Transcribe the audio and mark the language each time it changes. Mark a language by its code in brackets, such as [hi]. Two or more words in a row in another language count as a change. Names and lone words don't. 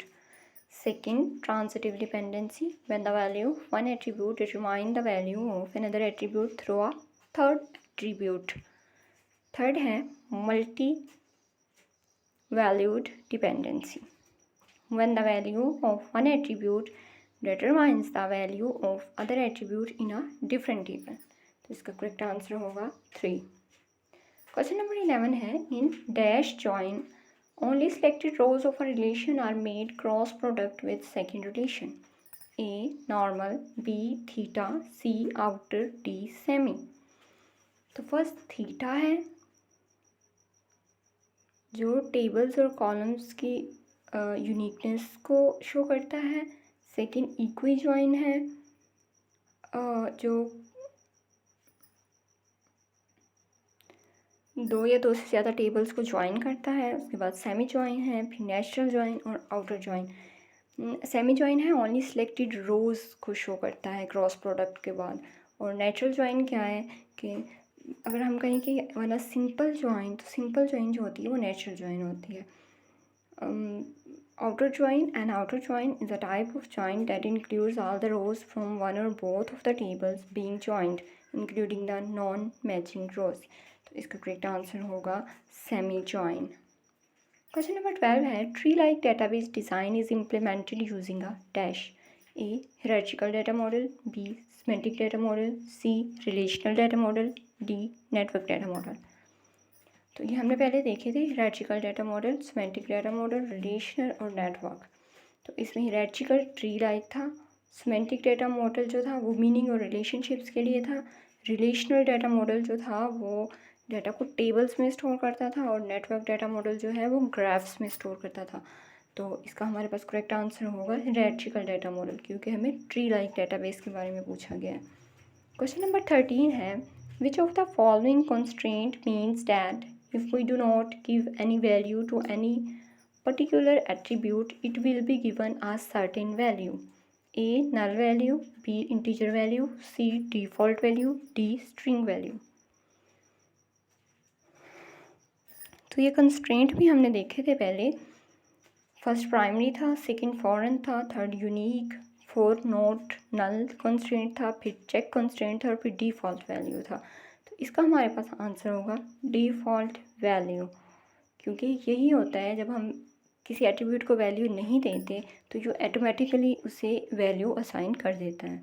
[en] Second, transitive dependency, when the value of one attribute determines the value of another attribute through a third attribute. Third है multi-valued dependency, when the value of one attribute determines the value of other attribute in a different table। [hi] तो इसका [en] correct answer [hi] होगा 3। [en] question number 11 है in dash join only selected rows of a relation are made cross product with second relation। A normal, B theta, C outer, D semi। [hi] तो [en] first theta [hi] है जो टेबल्स और कॉलम्स की यूनिकनेस को शो करता है। [en] second equi join [hi] है जो 2 या 2 से ज़्यादा टेबल्स को ज्वाइन करता है। उसके बाद [en] semi join [hi] है, फिर [en] natural join [hi] और [en] outer join. semi join [hi] है [en] only selected rows [hi] को शो करता है [en] cross product [hi] के बाद। और [en] natural join [hi] क्या है कि अगर हम कहें कि वाला [en] simple join, [hi] तो [en] simple join [hi] जो होती है वो [en] natural join [hi] होती है। [en] outer join, an outer join is a type of join that includes all the rows from one or both of the tables being joined, including the non-matching rows. [hi] तो इसका [en] correct answer [hi] होगा [en] semi join. question number 12 है tree like database design is implemented using a dash. ए hierarchical data model, B semantic data model, C relational data model, D network data model। [hi] तो ये हमने पहले देखे थे [en] hierarchical data model, semantic data model, [hi] relational और network। तो इसमें [en] hierarchical tree like [hi] था, [en] semantic data model [hi] जो था वो मीनिंग और रिलेशनशिप्स के लिए था, [en] relational data model [hi] जो था वो डाटा को टेबल्स में स्टोर करता था और [en] network data model [hi] जो है वो ग्राफ्स में स्टोर करता था। तो इसका हमारे पास [en] correct answer [hi] होगा [en] hierarchical data model, [hi] क्योंकि हमें [en] tree like database [hi] के बारे में पूछा गया है। [en] question number 13 है which of the following constraint means that if we do not give any value to any particular attribute it will be given a certain value। A null value, B integer value, C default value, D string value। [hi] तो ये कंस्ट्रेंट भी हमने देखे थे पहले। [en] first primary [hi] था, [en] second foreign [hi] था, [en] third unique, fourth not null constraint [hi] था, फिर [en] check constraint [hi] था और फिर [en] default value [hi] था। तो इसका हमारे पास आंसर होगा [en] default value, [hi] क्योंकि यही होता है जब हम किसी एट्रीब्यूट को वैल्यू नहीं देते तो जो ऑटोमेटिकली उसे [en] value assign [hi] कर देता है।